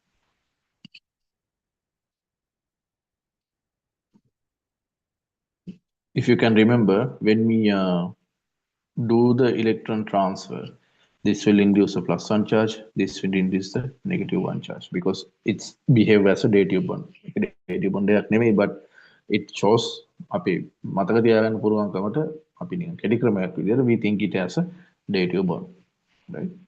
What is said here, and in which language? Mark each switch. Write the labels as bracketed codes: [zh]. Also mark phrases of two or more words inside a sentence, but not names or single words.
[en] If you can remember, when we do the electron transfer, this will induce a +1 charge, this will induce the -1 charge because it's behave as a dative bond. Dative bond [si] එකක් නෙමෙයි, [en] but it shows [si] අපි මතක තියාගන්න පුළුවන්කමට අපි නිකන් කෙටි ක්‍රමයක් විදිහට [en] we think it as a dative bond, right?